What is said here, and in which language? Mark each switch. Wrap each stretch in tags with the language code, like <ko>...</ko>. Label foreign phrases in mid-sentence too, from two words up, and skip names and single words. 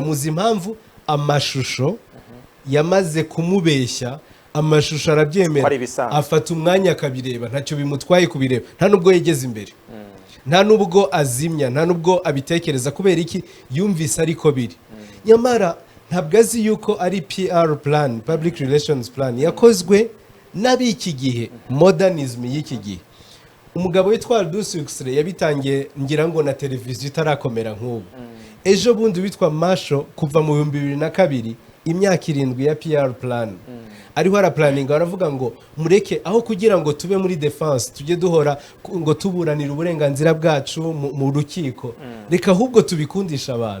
<rw>Muzi impamvu amashusho yamaze kumubeshya amashusho arabyemera afata umwanya akabireba ntacyo bimutwaye kubireba nta nubwo yegeze imbere nta nubwo azimya nta nubwo abitekereza kubera iki yumvise ariko biri. Nyamara ntabwo azi yuko ari</rw> <en>PR plan public relations plan</en> <rw>yakozwe n'ab'iki gihe modernism y'iki gihe. Umugabo witwa Aldous Huxley yabitangiye ngira ngo na televiziyo itarakomera nk'ubu. Ejo bundi witwa Marshall kuva mu 2002 imyaka 7 ya</rw> <en>PR plan</en> <rw>ariho araplaninga aravuga ngo mureke aho kugira ngo tube muri defense tujye duhora ngo tuburanira uburenganzira bwacu mu rukiko reka ahubwo tubikundisha abantu.</rw>